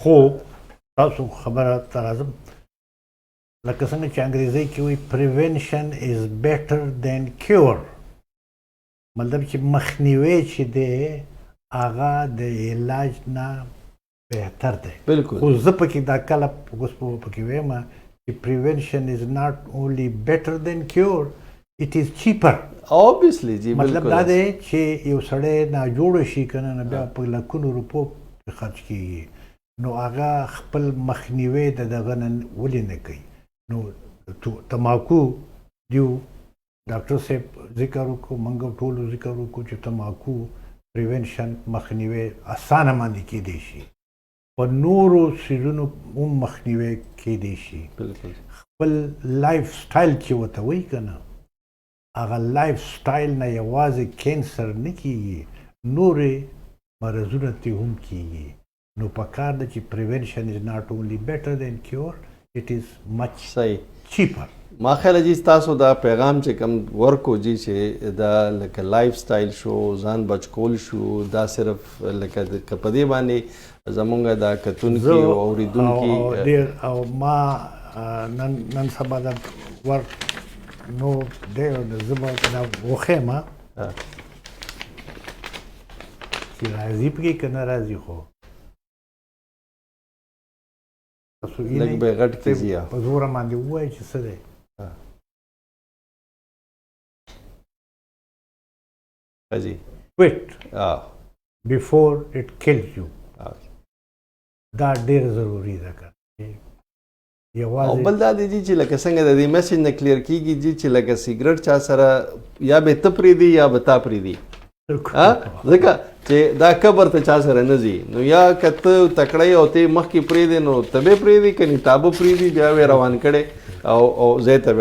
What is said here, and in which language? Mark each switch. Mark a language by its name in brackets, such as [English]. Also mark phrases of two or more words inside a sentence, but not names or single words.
[Pashto] خو تاسو خبره ته راځم لکه څنګه چې انګریزي کې وایي [English] prevention is better than cure [Pashto] مطلب چې مخنیوی چې دی هغه د علاج نه بهتر دی. بالکل. خو زه پکې دا کله اوس پکې وایم چې [English] prevention is not only better than cure, it is cheaper. [Pashto] obviously جی مطلب بالکل دا دی چې یو سړی ناجوړه شي کنه نو بیا په لکونو روپو خرج کیږي، نو هغه خپل مخنیوی د دغه نه ولې نه کوي. نو تماکو دیو ډاکټر صاحب ذکر وکړو، موږ ټولو ذکر وکړو چې تماکو پریونشن مخنیوی اسانه باندې کیدی شي، په نورو سیزونو هم مخنیوی کیدی شي. بالکل. خپل [English] life style [Pashto] چې ورته وایي که نه، هغه [English] life style [Pashto] نه یوازې کینسر نه کیږي، نورې مرضونه ترې هم کیږي. نو پکار ده چې [English] prevention is not only better than cure, it is much [Pashto] صحیح چیپر. ما خیال جی تاسو دا پیغام چې کوم ورکو جی چې دا لکه [English] life style [Pashto] شو، ځان بچ کول شو، دا صرف لکه په دې باندې زمونږ دا کتونکي او اوریدونکي ډېر او ما نن سبا دا ور نو ډېر زه به دا وښیم چې راځي پکې که نه راځي، خو تاسو لږ به غټ کیږي په زوره باندې ووایئ چې څه دی. جی [English] quit before it kills you. [Pashto] دا ډېر ضروري ده که او یوازې بل دا دی جی چې لکه څنګه د دې میسج نه کلیر کیږي جی چې لکه سیګریټ چا سره یا به ته پرېږدي یا به تا پرېږدي، ځکه چې دا قبر ته چا سره نه ځي. نو یا که ته تکړی او ته مخکې پرېږدي نو ته به پرېږدي، که نه تا به پرېږدي، بیا به روان کړی او ځای ته به